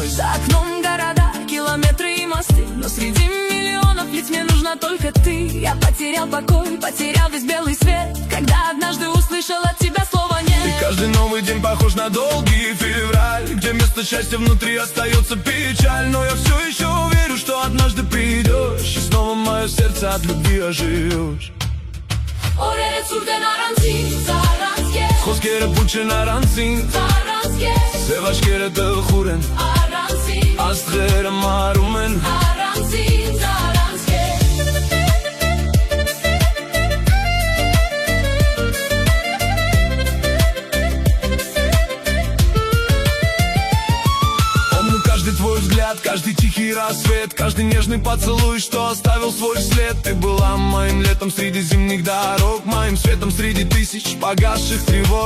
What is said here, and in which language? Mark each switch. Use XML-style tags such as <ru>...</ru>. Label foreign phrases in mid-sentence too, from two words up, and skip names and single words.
<ru>За окном города, километры и мосты Но среди миллионов ведь мне нужна только ты Я потерял покой, потерял весь белый свет Когда однажды услышал от тебя слова нет И каждый новый день похож на долгий февраль Где вместо счастья внутри остается печаль Но я все еще верю, что однажды придешь И снова мое сердце от любви оживешь</ru> <hy>Օրերը ցուրտ են առանցին, առանց քեզ Խոսքերը փուչ են առանցին, առանց քեզ Սև աչքերը տխուր են, Առանցին, աստղերը մարում են առանցին, առանց քեզ</hy> <ru>Помню каждый твой взгляд, каждый тихий рассвет Каждый нежный поцелуй, что оставил свой след Ты была моим летом среди зимних дорог Моим светом среди тысяч погасших тревог</ru>